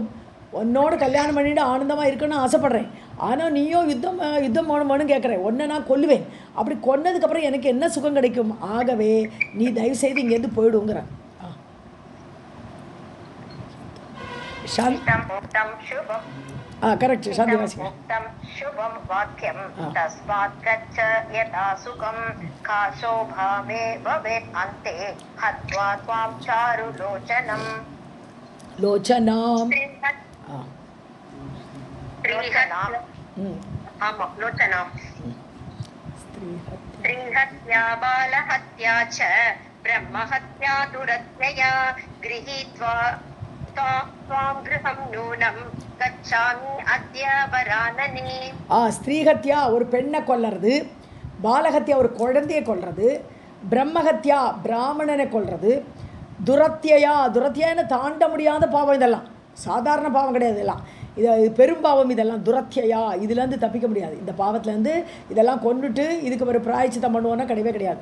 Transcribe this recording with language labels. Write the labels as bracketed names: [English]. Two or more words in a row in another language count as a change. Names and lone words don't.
[Tamil] உன்னோட கல்யாணம் பண்ணிட்டு ஆனந்தமாக இருக்குன்னு ஆசைப்பட்றேன். ஆனால் நீயோ யுத்தம் வேணும்னு கேட்குறேன். ஒன்றை நான் கொல்லுவேன். அப்படி கொன்னதுக்கப்புறம் எனக்கு என்ன சுகம் கிடைக்கும்? ஆகவே நீ தயவுசெய்து இங்கேருந்து போயிடுங்கிறேன். கரெக்ட். சாந்தி வாசிங்க. [Sanskrit] शुभं वाक्यं तस्मात् गच्छ यथा सुखं काशोभा मे भवेत् अन्ते हत्वा त्वां चारुलोचनं लोचनां स्त्रीहत्या बालहत्या च ब्रह्महत्या दुरत्यया गृहीत्वा त्वां गृहं नूनं गच्छामि अद्य वरानने. [Tamil] ஸ்திரீஹத்யா ஒரு பெண்ணை கொல்றது, பாலஹத்யா ஒரு குழந்தையை கொல்றது, பிரம்மஹத்யா பிராமணனை கொல்றது, துரத்தியான தாண்ட முடியாத பாவம். இதெல்லாம் சாதாரண பாவம் கிடையாது, இதெல்லாம் இது பெரும் பாவம். இதெல்லாம் துரத்தியா, இதுலேருந்து தப்பிக்க முடியாது. இந்த பாவத்துலேருந்து இதெல்லாம் கொண்டுட்டு இதுக்கு ஒரு பிராயச்சித்தம் பண்ணுவோன்னா கிடையவே கிடையாது.